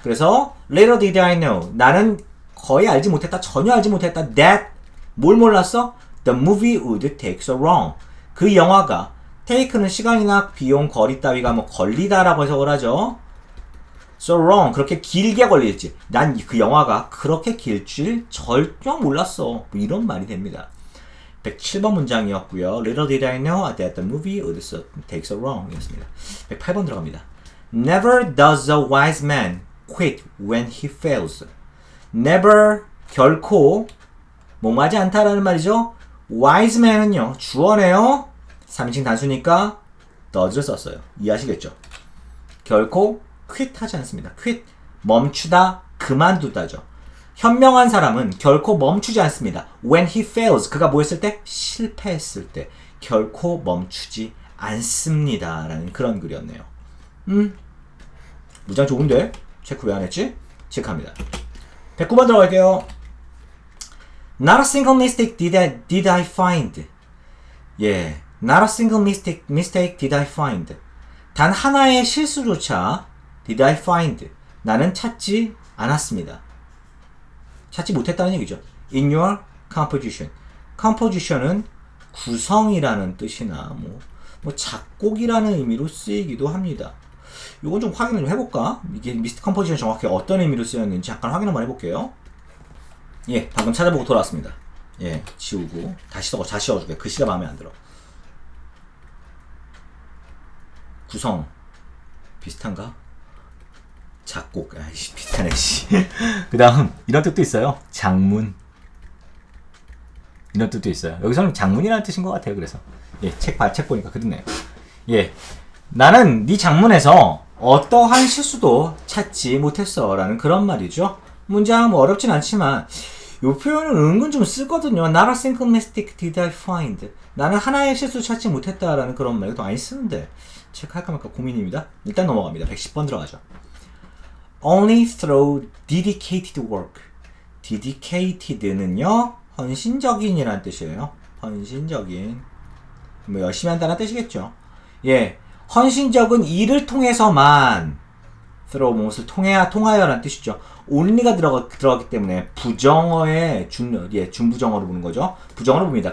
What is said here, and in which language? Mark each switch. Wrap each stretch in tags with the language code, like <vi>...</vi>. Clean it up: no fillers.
<en>그래서 little did I know.</en> <ko>나는 거의 알지 못했다. 전혀 알지 못했다. That 뭘 몰랐어?</ko> <en>The movie would take so long.</en> <ko>그 영화가 take는 시간이나 비용, 거리 따위가 뭐 걸리다라고 해석을 하죠.</ko> <en>So long.</en> <ko>그렇게 길게 걸릴지. 난 그 영화가 그렇게 길 줄 전혀 몰랐어. 뭐 이런 말이 됩니다. 107번 문장이었고요.</ko> <en>Little did I know that the movie would take so long 이었습니다.</en> <ko>108번 들어갑니다.</ko> <en>Never does a wise man quit when he fails.</en> <ko>Never, 결코 뭐하지 않다라는 말이죠. wise man은요. 주어네요. 3인칭 단수니까 does를 썼어요. 이해하시겠죠? 결코 quit 하지 않습니다. quit, 멈추다, 그만두다죠. 현명한 사람은 결코 멈추지 않습니다.</ko> <en>When he fails,</en> <ko>그가 뭐 했을 때? 실패했을 때 결코 멈추지 않습니다. 라는 그런 글이었네요. 문장 좋은데? 체크 왜 안 했지? 체크합니다. 109번 들어갈게요.</ko> <en>Not a single mistake did I find. 예, not a single mistake did I find.</en> <ko>단 하나의 실수조차</ko> <en>did I find.</en> <ko>나는 찾지 않았습니다. 찾지 못했다는 얘기죠.</ko> <en>In your composition.</en> <ko>composition은 구성이라는 뜻이나 뭐 작곡이라는 의미로 쓰이기도 합니다. 이건 좀 확인을 좀 해볼까? 이게 미스트 컴포지션 정확히 어떤 의미로 쓰였는지 잠깐 확인 한번 해볼게요. 예, 방금 찾아보고 돌아왔습니다. 예, 지우고 다시 적어줄게요. 글씨가 마음에 안 들어. 구성 비슷한가? 작곡 아이씨 비슷하네 씨. 그 다음 이런 뜻도 있어요. 장문 이런 뜻도 있어요. 여기서는 장문이라는 뜻인 것 같아요. 그래서 예, 책 보니까 그렇네요. 예, 나는 네 장문에서 어떠한 실수도 찾지 못했어 라는 그런 말이죠. 문장 뭐 어렵진 않지만 이 표현은 은근 좀 쓰거든요.</ko> <en>Not a single mistake did I find.</en> <ko>나는 하나의 실수 찾지 못했다라는 그런 말 더 많이 쓰는데 체크할까 말까 고민입니다. 일단 넘어갑니다. 110번 들어가죠.</ko> <en>Only through dedicated work.</en> <ko>dedicated는요 헌신적인이라는 뜻이에요. 헌신적인 뭐 열심히 한다는 뜻이겠죠. 예, 헌신적은 일을 통해서만 through 무엇을 통하여라는 뜻이죠. only가 들어가기 때문에 부정어의 준부정어로 보는 거죠. 부정어로 봅니다.</ko>